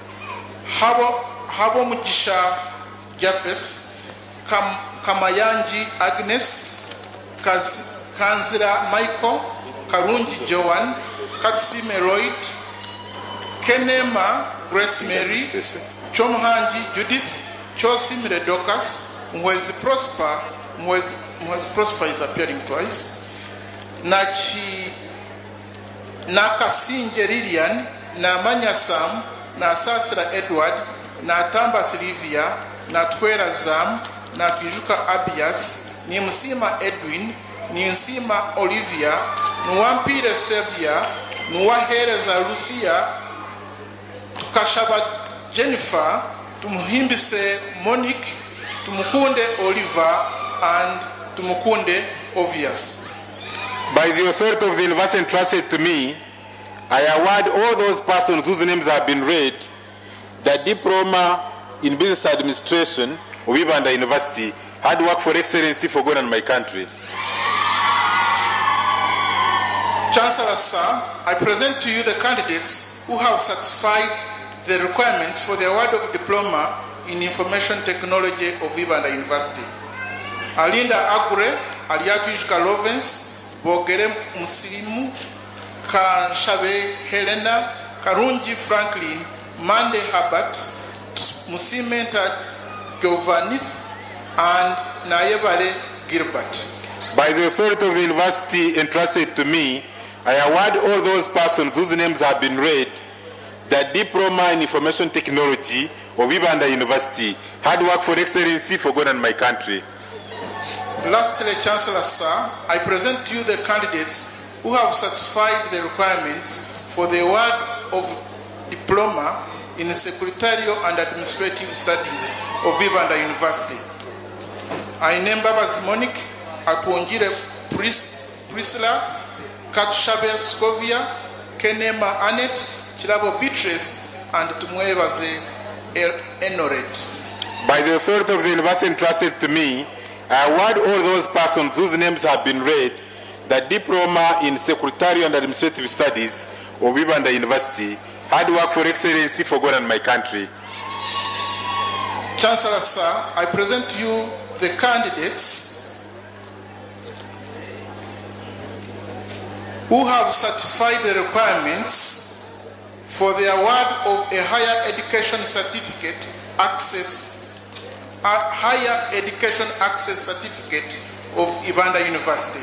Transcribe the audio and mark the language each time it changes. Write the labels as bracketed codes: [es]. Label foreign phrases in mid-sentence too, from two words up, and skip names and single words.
[en] Habo Mujisha Jafes, Kamayanji Agnes, Kanzira Michael, Karunji Joan, Kaksime Royd, Kenema Grace Mary, Chomhanji Judith, Chosimire Docas, Mwezi Prosper is appearing twice, Nakasinje Lilian, Namanya Sam, na Sasra Edward, na Tamba Silvia, na Twera Zam, na Kijuka Abias, ni Msima Edwin, ni Msima Olivia, Nuwampire Sevia, Nuwahereza Lucia, Tukashaba Jennifer, Tumuhimbise Monique, Tumukunde Oliver, and Tumukunde Obvious. By the authority of the university entrusted to me, I award all those persons whose names have been read the diploma in business administration of Ibanda University, hard work for excellency for God and my country. Chancellor, sir, I present to you the candidates who have satisfied the requirements for the award of diploma in information technology of Ibanda University. Alinda Agure, Aliatwishka Lovens, Bogere Musilimu, Kanshabe Helena, Karunji Franklin, Mande Herbert, Musimenta Giovanni, and Nayevale Gilbert. By the authority of the university entrusted to me, I award all those persons whose names have been read the diploma in information technology of Ibanda University, hard work for excellency for God and my country. Lastly, Chancellor, sir, I present to you the candidates who have satisfied the requirements for the award of diploma in secretarial and administrative studies of Ibanda University. I name Babas Monique, Aponjire Priscilla, Katshabe Scovia, Kenema Annette, Chilabo Beatrice, and Tumwevaze Enoret. By the authority of the university entrusted to me, I award all those persons whose names have been read the diploma in secretarial and administrative studies of Ibanda University, hard work for excellency for God and my country. Chancellor, sir, I present to you the candidates who have certified the requirements for the award of a higher education certificate certificate of Ibanda University.